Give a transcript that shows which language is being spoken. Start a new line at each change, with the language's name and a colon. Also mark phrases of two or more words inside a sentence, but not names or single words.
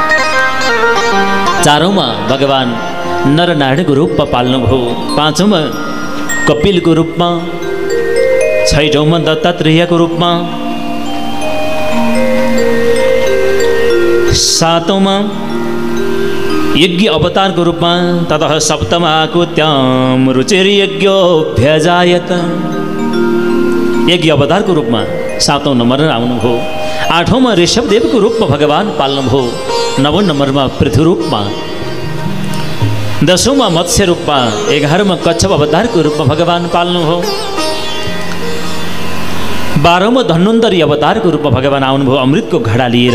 Nepali: 4औँमा भगवान नरनारायणको रूपमा पाल्नुभयो। 5औँमा कपिलको रूपमा, 6औँमा दत्तात्रेयको रूपमा, 7औँमा यज्ञ अवतारको रूपमा।
Sanskrit: ततः सप्तमाकुत्याम रुचिर्यज्ञोऽभ्यजायत,
Nepali: यज्ञ अवतारको रूपमा 7औं नम्बरमा आउनुभयो। 8औँमा ऋषभदेवको रूपमा भगवान पाल्नुभयो। 9औं नम्बरमा पृथ्वी रूपमा, 10औँमा मत्स्य रूपमा, 11औँमा कच्छप अवतारको रूपमा भगवान पाल्नुभयो। 12औँमा धन्वन्तरी अवतारको रूपमा भगवान आउनुभयो अमृतको घडा लिएर।